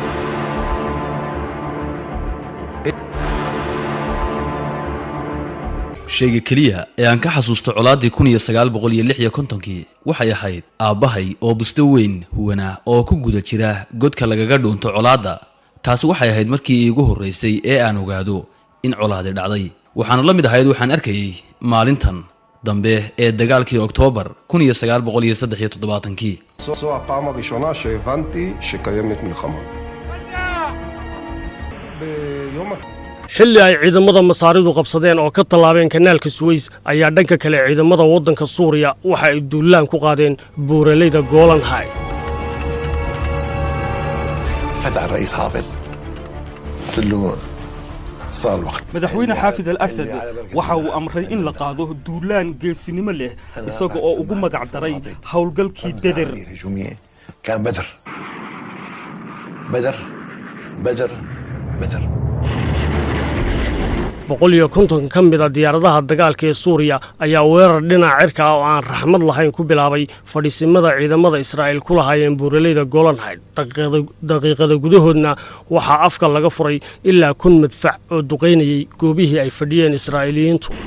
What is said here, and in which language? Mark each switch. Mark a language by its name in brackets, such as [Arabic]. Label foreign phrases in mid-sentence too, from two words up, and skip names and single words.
[Somali] shayga kaliya ee aan ka xasuusto colaadii 1956 waxay ahayd aabahay oo busto weyn huwana oo ku guda jira godka lagaga dhuunto colaada taasi waxay ahayd markii iigu horeysay ee aan ogaado in colaadi dhacday waxaan la mid ahayd waxaan arkayay maalintan dambe ee dagaalkii Oktoobar 1973 [Hebrew] זו הפעם הראשונה שהבנתי שקיימת מלחמה. [Somali] xilli ay ciidamada Masaaridu qabsadeen oo ka tallaabeen kanaalka Suez ayaa dhanka kale ciidamada waddanka Suuriya waxa ay duulaan ku qaadeen buuraleyda Golan Heights. [Arabic] فتح الرئيس حافظ قلت له صار الوقت [Somali] madaxweyne xaafid al-Asad waxa uu amray in la qaado duulaan geesinimo leh isaga oo ugu magac daray hawlgalkii Badr. [Arabic] كان بدر بدر بدر بدر [Somali] 150 ka mid ah diyaaradaha dagaalka ee Suuriya ayaa weerar dhinaca cirka ah oo aan raxmad lahayn ku bilaabay fadhiisimada ciidamada Israa'iil ku lahaayeen buuraleyda Golan Heights daqiiqada gudahoodna waxa afka laga furay ilaa 1 madfac oo duqeynayay goobihii ay fadhiyeen Israa'iiliyiintu